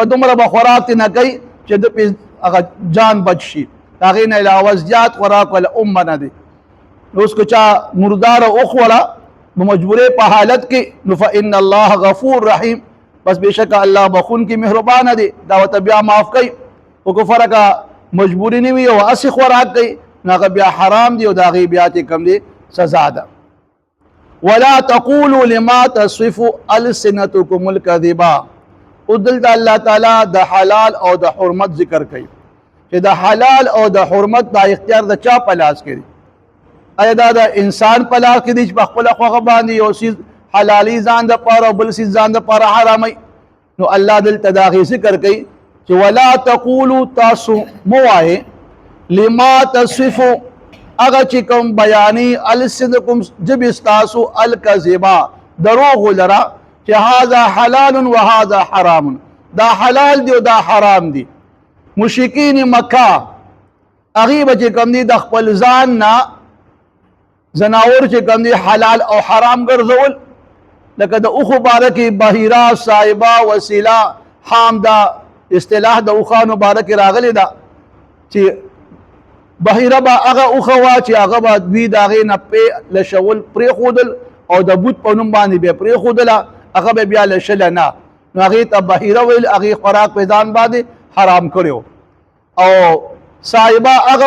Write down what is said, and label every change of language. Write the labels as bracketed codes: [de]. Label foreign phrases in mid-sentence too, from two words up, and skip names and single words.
[ps] دومره به خوراک ته نه کوي چې د پې هغه جان بچ شي د هغې نه علاوه زیات خوراک ولا نه دی اوس که چا مرداره وخوړه نو مجبورې په حالت کې نو [ar] فإن الله غفور رحیم [ps] بس بېشکه الله بخونکي مهربانه دی دا ورته بیا معاف کوي خو که فرقه مجبوري نه وي او هسې خوراک کوي نو هغه بیا حرام دی او د هغې بیا چې کوم دی سزا ده [ar] ولا تقولوا لما تصف السنتكم [ps] الكذبا او دلته الله تعالی د حلال او د حرمت ذکر کوي چې د حلال او د حرمت دا اختیار د چا په لاس کې دی آیا دا د انسان په لاس کې دی چې په خپله خوښه باندې یو څیز حلالي ځان دپاره او بل څیز ځان دپاره حراموي نو الله دلته د هغې ذکر کوي چې [ar] ولا تقولوا [ps] تاسو مو وایې [ar] لما تصفو [ps] هغه چې کوم بیانې السنکم ژبې ستاسو الکذبا دروغ لره چې [ar] هذا حلال و هذا حرام [ps] دا حلال دی او دا حرام دی مشرکین مکه هغې به چې کوم دی د خپل ځان نه زناور چې کوم دی حلال او حرام ګرځول لکه د اوښو باره کې [ar] بحیره صاحبه وسیله حام [ps] دا اصطلاح د اوښانو باره کې راغلی ده چې بحیره به هغه اوښه وه چې هغه به دوی د هغې نه لشول پرېښودل او د بوت په نوم باندې به پرېښودله هغه به بیا لشله نه نو هغې ته بحیره ویل هغې خوراک په ځان باندې حرام کړی او صاحبه هغه